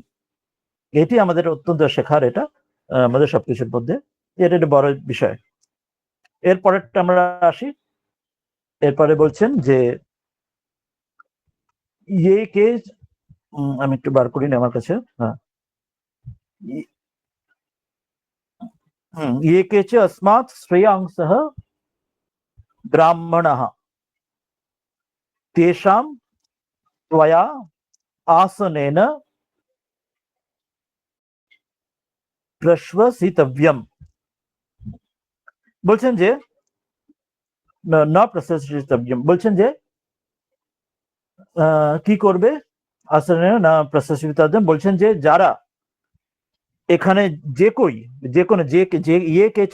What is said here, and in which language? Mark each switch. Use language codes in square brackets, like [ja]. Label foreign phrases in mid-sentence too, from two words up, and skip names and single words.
[bn] এটি আমাদের অত্যন্ত শেখার, এটা আমাদের সবকিছুর মধ্যে এটা একটা বড় বিষয়। এরপরেরটা আমরা আসি। এরপরে বলছেন যে ইয়ে কে, আমি একটু বার করিনি আমার কাছে, হ্যাঁ, [sa] ये के च अस्मात् श्रेयांसः ब्राह्मणः तेषां त्वया आसनेन प्रश्वसितव्यम। [bn] বলছেন যে [sa] না প্রশ্বসিতব্যম, [bn] বলছেন যে কি করবে, [sa] আসনে না প্রশ্বসিতব্যম, [bn] বলছেন যে যারা এখানে যে কোনো যে ইয়ে কেচে